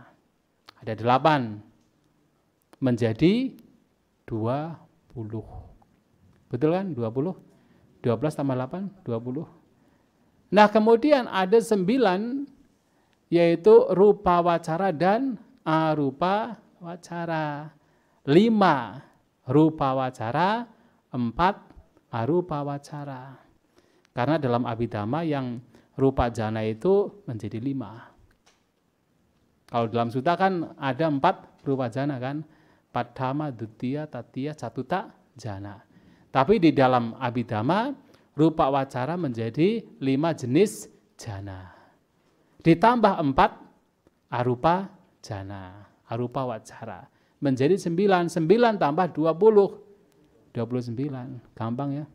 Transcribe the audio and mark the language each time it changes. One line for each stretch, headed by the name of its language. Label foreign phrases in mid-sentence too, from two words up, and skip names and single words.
Indonesian: Ada 8 menjadi 20. Betul kan? 20. 12 tambah 8, 20. Nah kemudian ada 9, yaitu
Pali: rupa wacara
Indonesian: dan
Pali: arupa wacara.
Indonesian: 5
Pali: rupa wacara,
Indonesian: 4
Pali: arupa wacara.
Indonesian: Karena dalam abhidhamma yang
Pali: rupa jana
Indonesian: itu menjadi 5. Kalau dalam sutta kan ada 4
Pali: rupa jana
Indonesian: kan,
Pali: padhama, dutiya, tatiya, catuta,
Indonesian: jana. Tapi di dalam abhidhamma
Pali: rupa wacara
Indonesian: menjadi 5 jenis jana. Ditambah 4
Pali: arupa jana, arupa wacara.
Indonesian: Menjadi 9, 9 tambah 20, 29. Gampang ya?